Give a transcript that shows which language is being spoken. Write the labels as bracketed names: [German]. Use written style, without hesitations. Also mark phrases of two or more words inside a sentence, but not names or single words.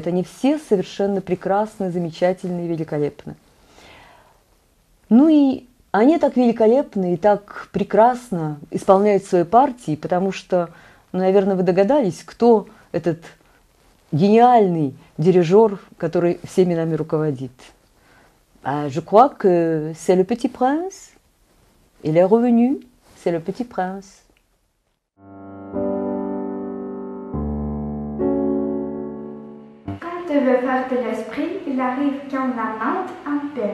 [Russian] Они все совершенно прекрасны, замечательны, великолепны. Ну и они так великолепны и так прекрасно исполняют свои партии, потому что, наверное, вы догадались, кто этот гениальный дирижер, который всеми нами руководит. [French] Je crois que c'est le Petit Prince. Il est revenu, c'est le Petit Prince. Quand tu veux faire de l'esprit, il arrive qu'on lamente un peu.